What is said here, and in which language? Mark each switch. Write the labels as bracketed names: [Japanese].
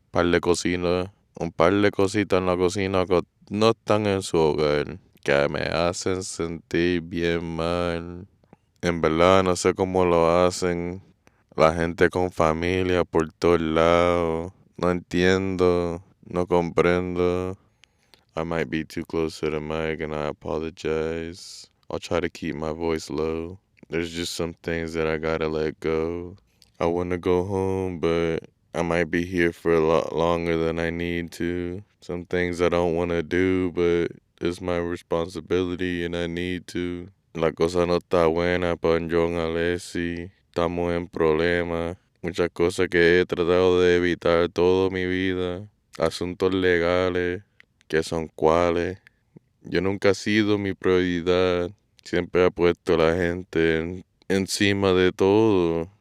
[Spanish] Un par de cositas en la cocina que no están en su hogar. Que me hacen sentir bien mal. En verdad no sé cómo lo hacen la gente con familia por todos lados. No entiendo, no comprendo. [English] I might be too close to the mic and I apologize. I'll try to keep my voice low. There's just some things that I gotta let go. I want to go home, but I might be here for a lot longer than I need to. Some things I don't want to do, but it's my responsibility and I need to. [Spanish] La cosa no está buena para John Alessi. Estamos en problemas. Muchas cosas que he tratado de evitar toda mi vida. Asuntos legales. ¿Qué son cuáles? Yo nunca he sido mi prioridad. Siempre he puesto a la gente encima de todo.